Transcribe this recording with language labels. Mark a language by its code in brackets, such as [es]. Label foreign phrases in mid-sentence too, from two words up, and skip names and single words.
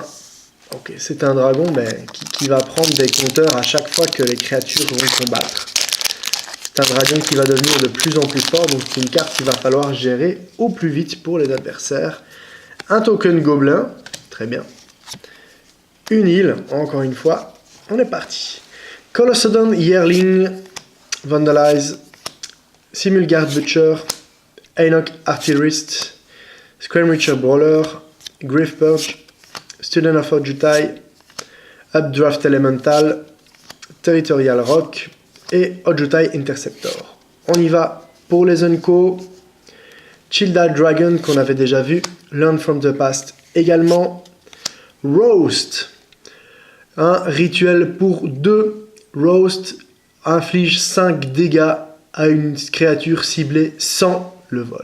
[fr] Ok, c'est un dragon mais qui va prendre des compteurs à chaque fois que les créatures vont combattre. C'est un dragon qui va devenir de plus en plus fort, donc c'est une carte qu'il va falloir gérer au plus vite pour les adversaires. Un token gobelin, très bien. Une heal, encore une fois, on est parti. Colossodon Yearling, Vandalize, Simulgard Butcher, Enoch Artillerist, Scrimricher Brawler, Grief Purge, Student of Ojutai, Updraft Elemental, Territorial Rock et Ojutai Interceptor. On y va pour les Unco. Childad Dragon qu'on avait déjà vu, Learn from the Past également. Roast, un rituel pour 2. Roast inflige 5 dégâts à une créature ciblée sans le vol.